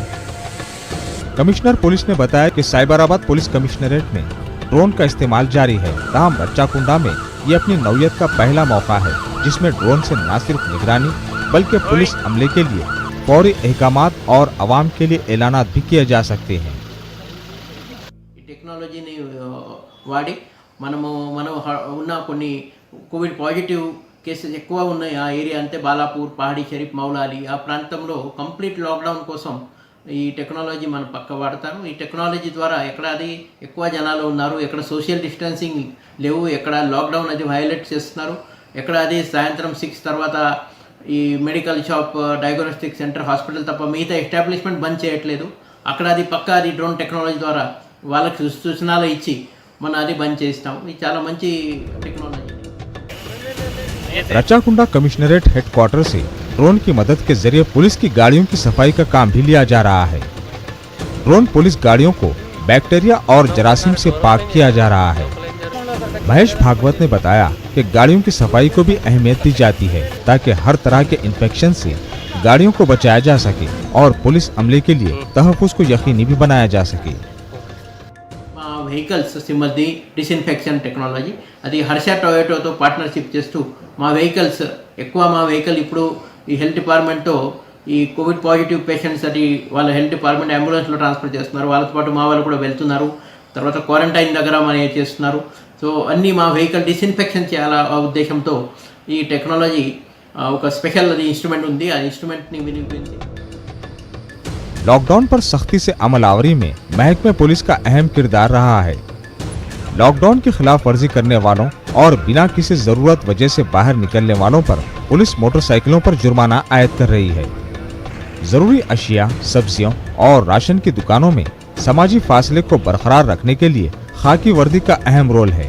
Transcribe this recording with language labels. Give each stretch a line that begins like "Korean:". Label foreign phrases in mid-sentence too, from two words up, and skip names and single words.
Urdu: کمشنر پولیس نے بتایا کہ سائبرآباد پولیس کمشنریٹ میں ڈرون کا استعمال جاری ہے. تاہم رچاکنڈہ میں یہ اپنی نوعیت کا پہلا موقع ہے جس میں ڈرون سے نہ صرف نگرانی بلکہ پولیس عملے کے لیے فوری احکامات اور عوام کے لیے اعلانات بھی کیے جا سکتے ہیں.
Telugu: टेक्नोलॉजी వాడి మనము ఉన్న కొన్ని
English: covid positive cases
Telugu: ఎక్కువ ఉన్నాయి ఆ ఏరియా అంటే బాలాపూర్, పహాడీ షరీఫ్, మౌలాలి ఆ ప్రాంతంలో
English: complete lockdown
Telugu: కోసం ఈ టెక్నాలజీ మన పక్క వాడతారు। ఈ టెక్నాలజీ ద్వారా ఎక్కడ అది ఎక్కువ జనాలు ఉన్నారు, ఎక్కడ
English: social distancing
Telugu: లేవు, ఎక్కడ లాక్డౌన్ అది వైలేట్ చేస్తున్నారు, ఎక్కడ అది సాయంత్రం 6 తర్వాత ఈ
English: medical shop, diagnostic center,
Telugu: హాస్పిటల్ తప్ప మిగతా ఎస్టాబ్లిష్మెంట్ బంద్ చేయట్లేదు, అక్కడ అది పక్క అది
English: drone technology
Telugu: ద్వారా వాళ్ళకి సూచనలు ఇచ్చి మన అది బంద్ చేస్తాం। ఇది చాలా మంచి టెక్నాలజీ।
Urdu: رچاکنڈہ کمشنریٹ ہیڈکوارٹر سے ڈرون کی مدد کے ذریعے پولیس کی گاڑیوں کی صفائی کا کام بھی لیا جا رہا ہے. ڈرون پولیس گاڑیوں کو بیکٹیریا اور جراثیم سے پاک کیا جا رہا ہے. مہیش بھاگوت نے بتایا کہ گاڑیوں کی صفائی کو بھی اہمیت دی جاتی ہے تاکہ ہر طرح کے انفیکشن سے گاڑیوں کو بچایا جا سکے اور پولیس عملے کے لیے تحفظ کو یقینی بھی بنایا جا سکے.
Telugu: వెహికల్స్ సిమ్మది
English: disinfection technology
Telugu: అది హర్ష టొయోటోతో పార్ట్నర్షిప్ చేస్తూ మా వెహికల్స్ ఎక్కువ మా వెహికల్ ఇప్పుడు ఈ హెల్త్ డిపార్ట్మెంట్తో ఈ
English: covid positive patients
Telugu: అది వాళ్ళ
English: health department
Telugu: అంబులెన్స్లో ట్రాన్స్ఫర్ చేస్తున్నారు, వాళ్ళతో పాటు మా వాళ్ళు కూడా వెళ్తున్నారు, తర్వాత క్వారంటైన్ దగ్గర మన చేస్తున్నారు। సో అన్నీ మా
English: vehicle disinfection
Telugu: చేయాల ఉద్దేశంతో ఈ టెక్నాలజీ ఒక స్పెషల్ అది ఇన్స్ట్రుమెంట్ ఉంది, ఆ ఇన్స్ట్రుమెంట్ని వినియోగించి
Urdu: لاک ڈاؤن پر سختی سے عمل آوری میں محکمہ پولیس کا اہم کردار رہا ہے. لاک ڈاؤن کی خلاف ورزی کرنے والوں اور بنا کسی ضرورت وجہ سے باہر نکلنے والوں پر پولیس موٹرسائیکلوں پر جرمانہ عائد کر رہی ہے. ضروری اشیاء، سبزیوں اور راشن کی دکانوں میں سماجی فاصلے کو برقرار رکھنے کے لیے خاکی وردی کا اہم رول ہے.